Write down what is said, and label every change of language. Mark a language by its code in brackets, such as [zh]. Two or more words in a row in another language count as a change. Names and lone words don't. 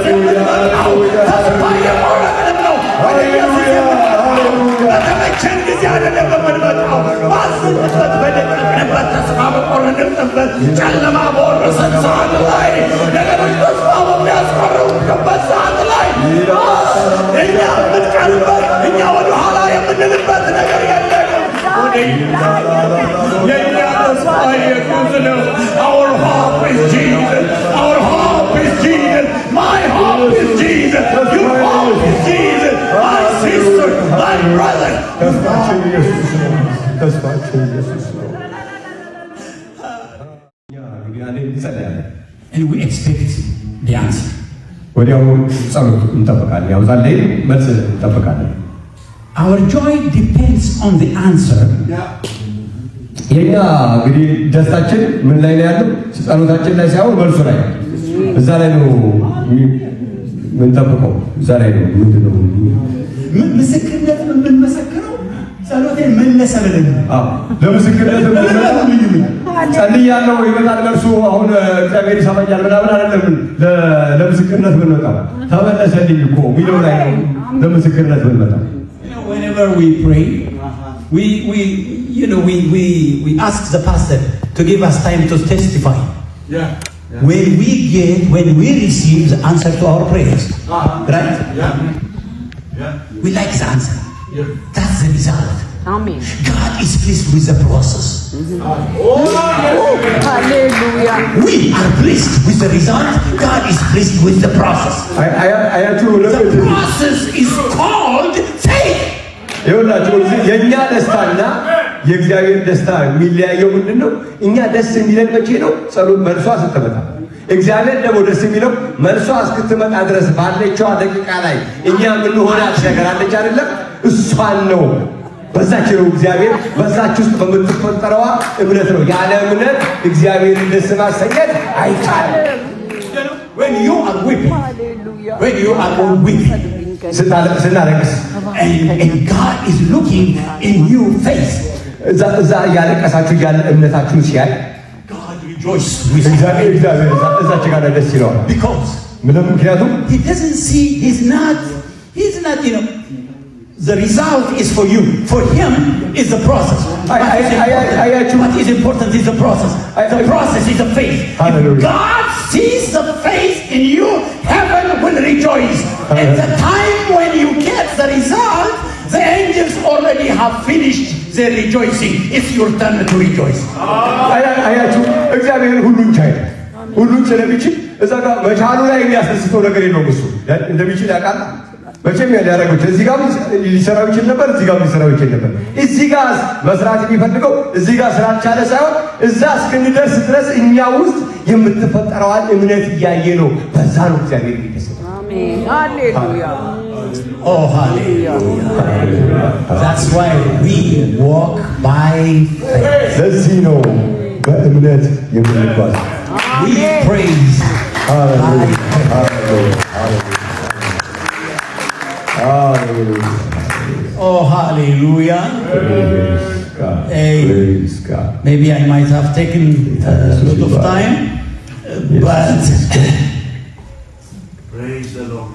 [am] የምንመጣው። ተስፋ የቆረጥንም ነው ወደ ኢየሱስ የምንመጣው። በተመቸን ጊዜ አይደለም የምንመጣው። ባዘንበት፣ በደቀቅንበት፣ ተስፋ በቆረጥንበት፣ ጨለማ በወረሰን ሰዓት ላይ ነገሮች ተስፋ በሚያስቆርጡበት ሰዓት ላይ እኛ የምንቀርበት፣ እኛ ወደ ኋላ የምንልበት ነገር የለንም። [en] Our hope is Jesus. Our hope is Jesus. My hope is Jesus. Your hope is Jesus. My sister, my brother. And we expect the answer. Our joy depends on the answer. [am] የኛ እንግዲህ ደስታችን ምን ላይ ነው ያለው? ጸሎታችን ላይ ሳይሆን መልሱ ላይ እዛ ላይ ነው ምን ጠብቀው እዛ ላይ ነው ምንድነው ምስክርነት ምን መሰከረው? ጸሎቴን መለሰ ብለን ለምስክርነት ጸልያለሁ ይመጣል መልሱ። አሁን እግዚአብሔር ይሰማኛል ምናምን አይደለም። ለምስክርነት ብንመጣ ተመለሰልኝ እኮ ሚለው ላይ ነው ለምስክርነት ብንመጣ [en] whenever we pray, we ask the pastor to give us time to testify. When we receive the answer to our prayers, right? We like the answer. That's the result. Amen. God is pleased with the process. Hallelujah. We are pleased with the result. God is pleased with the process. The process is called faith. [am] ይኸውላችሁ የኛ ደስታና የእግዚአብሔር ደስታ የሚለያየው ምንድነው? እኛ ደስ የሚለን መቼ ነው? ጸሎት መልሷ ስትመጣ። እግዚአብሔር ደግሞ ደስ የሚለው መልሷ እስክትመጣ ድረስ ባለችው ደቂቃ ላይ እኛ የምንሆናት ነገር አለች አይደለም? እሷን ነው። በዛች ነው እግዚአብሔር በዛች ውስጥ በምትፈጠረዋ እምነት ነው። ያለ እምነት እግዚአብሔርን ደስ ማሰኘት አይቻልም። [en] When you are weeping, when you are weeping, and God is looking in your face, [am] እዛ ያለቀሳችሁ ያለ እምነታችሁን ሲያይ [en] God rejoices with you. [am] እዛች ጋር ደስ ይለዋል። [en] Because [am] ምክንያቱም [en] he doesn't see, he's not, the result is for you. For him is the process. What is important is the process. The process is the faith. If God sees the faith in you, heaven will rejoice. At the time when you get the result, the angels already have finished their rejoicing. It's your turn to rejoice. [am] አያችሁ እግዚአብሔር ሁሉን ቻይ ሁሉን ስለሚችል እዛ ጋር መቻሉ ላይ የሚያስደስተው ነገር የለውም። እሱ እንደሚችል ያውቃል። መቼም ያደረገው እዚህ ጋር ሊሰራው ይችል ነበር፣ እዚህ ጋር ሊሰራው ይችል ነበር። እዚህ ጋር መስራት የሚፈልገው እዚህ ጋር ስላልቻለ ሳይሆን እዛ እስክንደርስ ድረስ እኛ ውስጥ የምትፈጠረዋን እምነት እያየ ነው። በዛ ነው እግዚአብሔር የሚደሰተው። አሜን ሃሌሉያ። [en] Oh hallelujah. That's why we walk by faith. [am] ለዚህ ነው በእምነት የምንጓዝ። [en] We praise by faith. Oh, hallelujah. Praise God. Maybe I might have taken a lot of time, but praise the Lord.